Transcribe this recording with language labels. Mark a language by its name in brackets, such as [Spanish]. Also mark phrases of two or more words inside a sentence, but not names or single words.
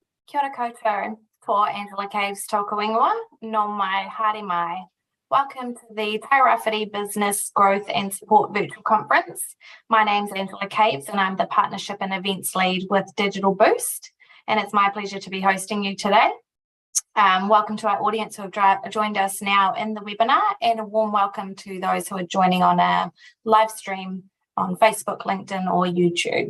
[Māori] Kia ora koutou, ko Angela Caves tōku ingoa, no mai haere mai. [English] Welcome to the Tairāwhiti Business Growth and Support Virtual Conference. My name's Angela Caves and I'm the Partnership and Events Lead with Digital Boost, and it's my pleasure to be hosting you today. Welcome to our audience who have joined us now in the webinar, and a warm welcome to those who are joining on our live stream on Facebook, LinkedIn or YouTube.